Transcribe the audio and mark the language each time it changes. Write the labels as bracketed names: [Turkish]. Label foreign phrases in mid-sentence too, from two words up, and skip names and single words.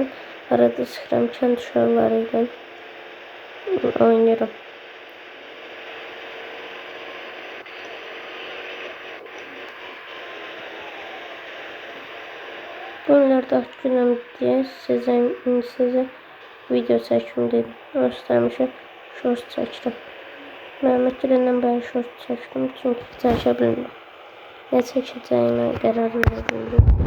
[Azerbaijani] Arada sıxıram, kənd uşaqlarıyla oynayıram. [Turkish] Bunlarda günüm diye size video çekim dedim. Göstermişim. Shorts çektim. [Azerbaijani] Məhəmməd gedəndən bəri shorts çəkdim çünki çəkə bilmirəm. [Turkish] Ne çekeceğine karar verebildim.